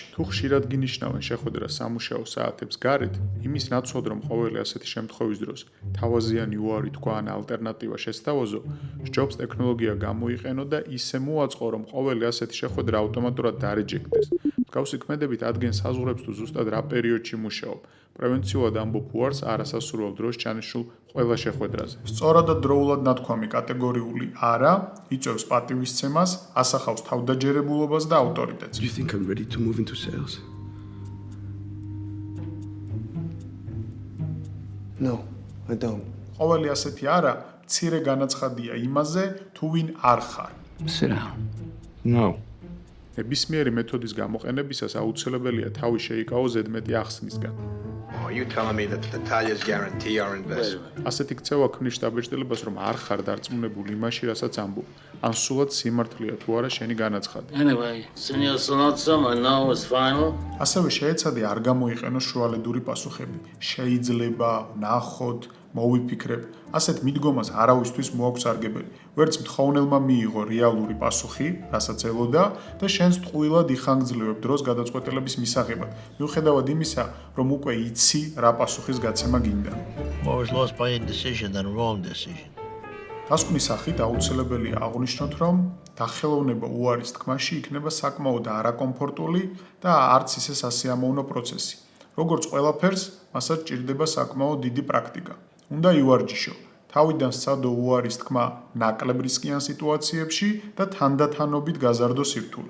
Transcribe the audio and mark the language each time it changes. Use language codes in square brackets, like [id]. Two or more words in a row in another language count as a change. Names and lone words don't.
[ka] თუ ხშირად გინიშნავენ შეხვედრას სამუშაო საათებს გარეთ, იმის ნაცვლად რომ ყოველი ასეთი შემთხვევის დროს თავაზიანი უარი თქვა ან ალტერნატივა შესთავაზო, სჯობს ტექნოლოგია გამოიყენო და ისე მოაწყო, რომ ყოველი ასეთი შეხვედრა ავტომატურად დარეჯექტდეს. მსგავსი ქმედებით ადგენს საზღვრებს თუ ზუსტად რა პერიოდში მუშაობ. პრევენციულად ამბობ უარს არასასურველ დროს ჩანიშნულ ყველა შეხვედრაზე. სწორად და დროულად ნათქვამი კატეგორიული არა იწვევს პატივისცემას, ასახავს თავდაჯერებულობას და ავტორიტეტს. [en] Do you think I'm ready to move into sales? No, I don't. [ka] ყოველი ასეთი არა მცირე განაცხადია იმაზე, თუ ვინ არ ხარ. [en] Sit down. No. [ka] ნებისმიერი მეთოდის გამოყენებისას აუცილებელია თავი შეიკავო ზედმეტი ახსნისგან. [en] Are you telling me that the Talia's guarantee our Wait a investment? minute. [ka] ასეთი ქცევა ქმნის შტაბ-ბეჭდილებას, რომ არ ხარ დარწმუნებული იმაში, რასაც ამბობ, ან სულად სიმართლეა თუ არა შენი განაცხადი. [en] Anyway, Senor Sonoza, my no is final. [ka] ასევე შეეცადე არ გამოიყენოს შუალედური პასუხები. შეიძლება, ნახოთ, მოვიფიქრებ. ასეთ მიდგომას არავისთვის მოაქვს სარგებელი. ვერც მთხოვნელმა მიიღო რეალური პასუხი, რასაც ელოდა და შენს ტყუილად იხანგძლივებ დროს გადაწყვეტილების მისაღებად. მიუხედავად იმისა, რომ უკვე იცი, რა პასუხის გაცემა გინდა. [en] More is lost by indecision than wrong decision. [ka] დასკვნის სახით აუცილებელია აღვნიშნოთ, რომ დახელოვნება უარის თქმაში იქნება საკმაოდ არაკომფორტული და არც ისე სასიამოვნო პროცესი. როგორც ყველაფერს, მასაც ჭირდება საკმაოდ დიდი პრაქტიკა. უნდა ივარჯიშო. თავიდან სცადო უარის თქმა ნაკლებ რისკიან სიტუაციებში და თანდათანობით გაზარდო სირთულე.